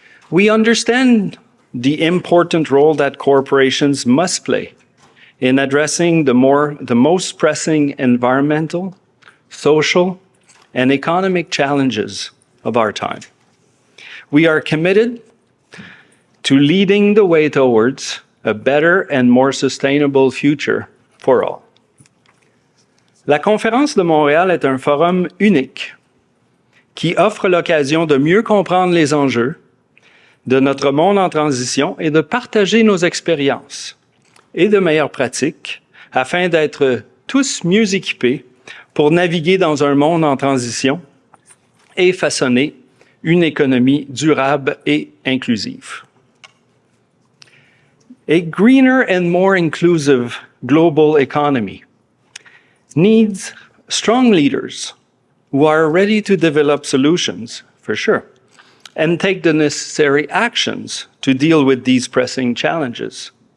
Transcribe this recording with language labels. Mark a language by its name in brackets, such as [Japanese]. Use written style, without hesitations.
[English] We understand the important role that corporations must play in addressing the most pressing environmental, social, and economic challenges of our time. We are committed to leading the way towards a better and more sustainable future for all. [French] La Conférence de Montréal est un forum unique qui offre l'occasion de mieux comprendre les enjeux de notre monde en transition et de partager nos expériences et de meilleures pratiques afin d'être tous mieux équipés pour naviguer dans un monde en transition et façonner une économie durable et inclusive. [English] A greener and more inclusive global economy needs strong leaders who are ready to develop solutions, for sure, and take the necessary actions to deal with these pressing challenges.